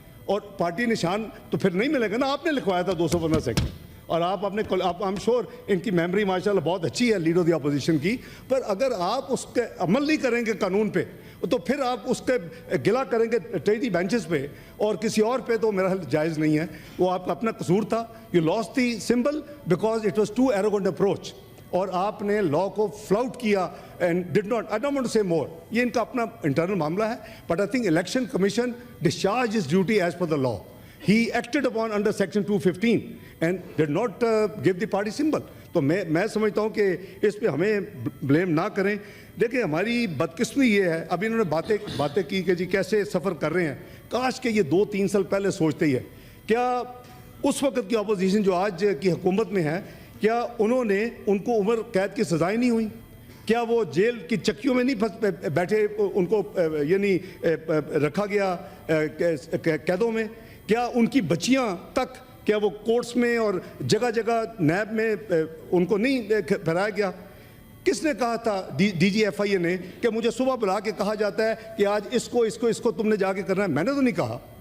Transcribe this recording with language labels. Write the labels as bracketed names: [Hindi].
[Urdu] اور پارٹی نشان تو پھر نہیں ملے گا نا. آپ نے لکھوایا تھا 215 سیکشن, اور آپ اپنے [English] I'm sure [Urdu] ان کی میموری ماشاءاللہ بہت اچھی ہے لیڈر دی اپوزیشن کی, پر اگر آپ اس کے عمل نہیں کریں گے قانون پہ تو پھر آپ اس کے گلا کریں گے ٹریڈی بینچز پہ اور کسی اور پہ, تو میرا حل جائز نہیں ہے. وہ آپ کا اپنا قصور تھا. [English] you lost the symbol because it was too arrogant approach, [Urdu] اور آپ نے لا کو فلاؤٹ کیا [English] And did not, I don't want to say more. [Urdu] یہ ان کا اپنا انٹرنل معاملہ ہے, [English] But I think election commission discharge his duty as per the law. He acted upon under section 215 and did not give the party symbol. [Urdu] تو میں سمجھتا ہوں کہ اس پہ ہمیں بلیم نہ کریں. دیکھیں ہماری بدقسمتی یہ ہے, اب انہوں نے باتیں کی کہ جی کیسے سفر کر رہے ہیں. کاش کہ یہ 2-3 سال پہلے سوچتے ہی ہے. کیا اس وقت کی اپوزیشن جو آج کی حکومت میں ہے, کیا انہوں نے ان کو عمر قید کی سزائیں نہیں ہوئی؟ کیا وہ جیل کی چکیوں میں نہیں بیٹھے, ان کو یعنی رکھا گیا قیدوں میں؟ کیا ان کی بچیاں تک, کیا وہ کورٹس میں اور جگہ جگہ نیب میں ان کو نہیں پھیرایا گیا؟ کس نے کہا تھا ڈی جی ایف آئی اے نے کہ مجھے صبح بلا کے کہا جاتا ہے کہ آج اس کو تم نے جا کے کرنا ہے؟ میں نے تو نہیں کہا.